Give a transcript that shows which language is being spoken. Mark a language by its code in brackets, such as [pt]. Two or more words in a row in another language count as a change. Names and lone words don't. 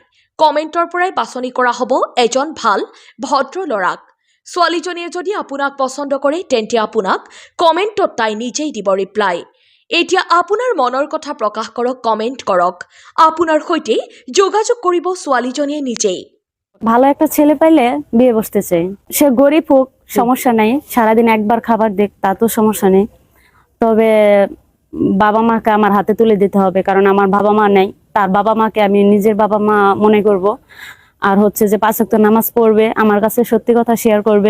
[as] কমেণ্টৰ পৰাই বাছনি কৰা হ'ব এজন ভাল ভদ্ৰ ল'ৰাক। ছোৱালীজনীয়ে যদি আপোনাক পচন্দ কৰে তেন্তে আপোনাক কমেণ্টত তাই নিজেই দিব ৰিপ্লাই। এতিয়া আপোনাৰ মনৰ কথা প্ৰকাশ কৰক, কমেণ্ট কৰক। আপোনাৰ সৈতে যোগাযোগ কৰিব ছোৱালীজনীয়ে নিজেই। [bn] ভালো একটা ছেলে পাইলে বিয়ে বসতে চাই। সে গরিব হোক সমস্যা নাই, সারাদিন একবার খাবার দেখ তা তো সমস্যা নেই। তবে বাবা মাকে আমার হাতে তুলে দিতে হবে, কারণ আমার বাবা মা নেই। তার বাবা মাকে আমি নিজের বাবা মা মনে করব। আর হচ্ছে যে 5 ওয়াক্ত নামাজ পড়বে, আমার কাছে সত্যি কথা শেয়ার করবে।